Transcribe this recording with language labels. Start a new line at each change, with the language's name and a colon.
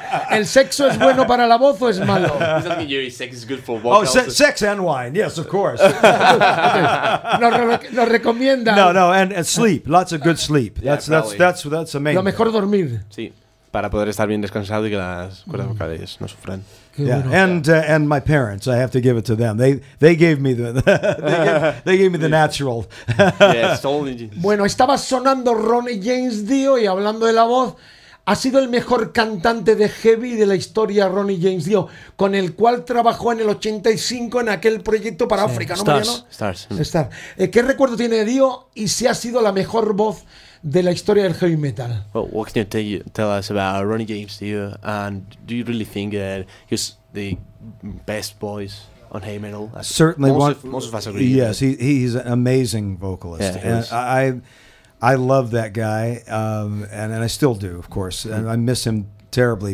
Spanish: ¿El sexo es bueno para la voz o es malo?
English: Does that mean your sex is good for vocals? Sex and wine, yes, of course.
Spanish: Nos recomienda.
English: No, and sleep, lots of good sleep. Yeah, That's the main.
Spanish: Lo mejor dormir. Sí, para poder estar bien descansado y que las cuerdas vocales no sufran.
English: Yeah, and my parents, I have to give it to them. They gave me the they gave me the natural. Yeah, totally.
Spanish: Bueno, estaba sonando Ronnie James Dio, y hablando de la voz, ha sido el mejor cantante de heavy de la historia, Ronnie James Dio, con el cual trabajó en el 85 en aquel proyecto para África, ¿no, Mariano?
English: Stars. Star.
Spanish: ¿Qué recuerdo tiene de Dio y si ha sido la mejor voz de la historia del heavy metal?
English: Well, what can you tell us about Ronnie James Dio, and do you really think that he's the best voice on heavy metal? Certainly, most of us agree. Yes, he's an amazing vocalist, Yeah, and I love that guy, and I still do, of course, and I miss him terribly.